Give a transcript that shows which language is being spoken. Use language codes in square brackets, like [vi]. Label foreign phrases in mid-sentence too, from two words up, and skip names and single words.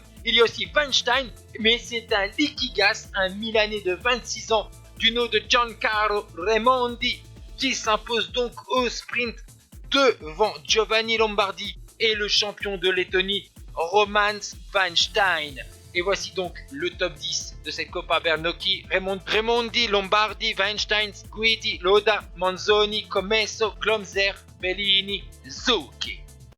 [fr] Il y a aussi Weinstein, mais c'est un Liquigas, un Milanais de 26 ans du nom de Giancarlo Raimondi qui s'impose donc au sprint devant Giovanni Lombardi et le champion de Lettonie Roman Weinstein. Et voici donc le top 10 de cette Coppa Bernocchi. Raimondi, Lombardi, Weinstein, Guidi, Lauda, Manzoni, Commesso, Glomzer, Bellini, Zucchi.